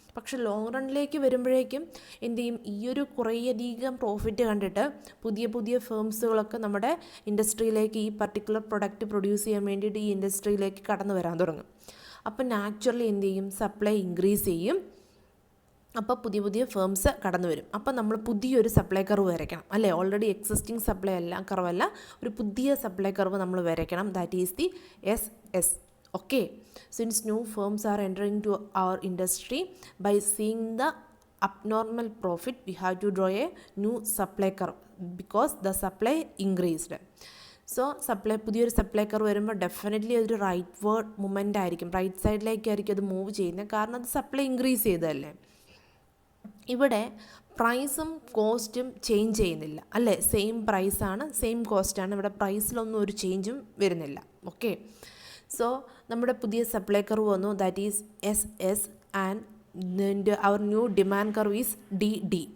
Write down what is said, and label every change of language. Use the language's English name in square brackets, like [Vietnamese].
[Malayalam] പക്ഷേ ലോങ് റണ്ണിലേക്ക് വരുമ്പോഴേക്കും എന്ത് ചെയ്യും, ഈ ഒരു കുറേയധികം പ്രോഫിറ്റ് കണ്ടിട്ട് പുതിയ പുതിയ ഫേംസുകളൊക്കെ നമ്മുടെ ഇൻഡസ്ട്രിയിലേക്ക് ഈ പർട്ടിക്കുലർ പ്രൊഡക്റ്റ് പ്രൊഡ്യൂസ് ചെയ്യാൻ വേണ്ടിയിട്ട് ഈ ഇൻഡസ്ട്രിയിലേക്ക് കടന്നു വരാൻ തുടങ്ങും. അപ്പം നാച്ചുറലി എന്ത് ചെയ്യും, സപ്ലൈ ഇൻക്രീസ് ചെയ്യും. അപ്പോൾ പുതിയ പുതിയ ഫേംസ് കടന്നു വരും. അപ്പോൾ നമ്മൾ പുതിയൊരു സപ്ലൈ കർവ് വരയ്ക്കണം അല്ലേ. ഓൾറെഡി എക്സിസ്റ്റിംഗ് സപ്ലൈ കർവല്ല, ഒരു പുതിയ സപ്ലൈ കർവ് നമ്മൾ വരയ്ക്കണം. [English] That is the SS. Okay, since new firms are entering to our industry by seeing the abnormal profit we have to draw a new supply curve because the supply increased. [Malayalam] So പുതിയൊരു supply curve വരുമ്പോൾ definitely അതൊരു right word movement ആയിരിക്കും, right സൈഡിലേക്കായിരിക്കും അത് move ചെയ്യുന്നത്. കാരണം അത് supply increase ചെയ്തതല്ലേ. ഇവിടെ പ്രൈസും കോസ്റ്റും ചേഞ്ച് ചെയ്യുന്നില്ല അല്ലേ, സെയിം പ്രൈസാണ്, സെയിം കോസ്റ്റാണ്. ഇവിടെ പ്രൈസിലൊന്നും ഒരു ചേഞ്ചും വരുന്നില്ല. ഓക്കെ, സോ നമ്മുടെ പുതിയ സപ്ലൈ കർവ് വന്നു, [English] That is SS and our new demand curve is DD.